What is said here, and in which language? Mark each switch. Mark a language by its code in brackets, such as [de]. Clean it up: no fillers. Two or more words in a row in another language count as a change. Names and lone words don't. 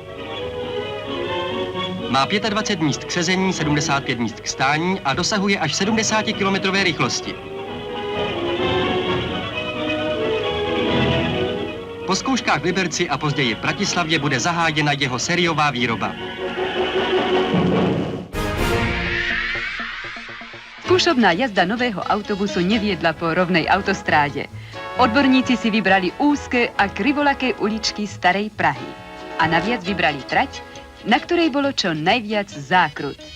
[cs] Má 25 míst k sezení, 75 míst k stání a dosahuje až 70 km rychlosti. Po zkouškách v Liberci a později v Bratislavě bude zahájena jeho sériová výroba. [sk] Skúšobná jazda nového autobusu neviedla po rovnej autostráde. Odborníci si vybrali úzke a krivolaké uličky starej Prahy. A naviac vybrali trať, na ktorej bolo čo najviac zákrut.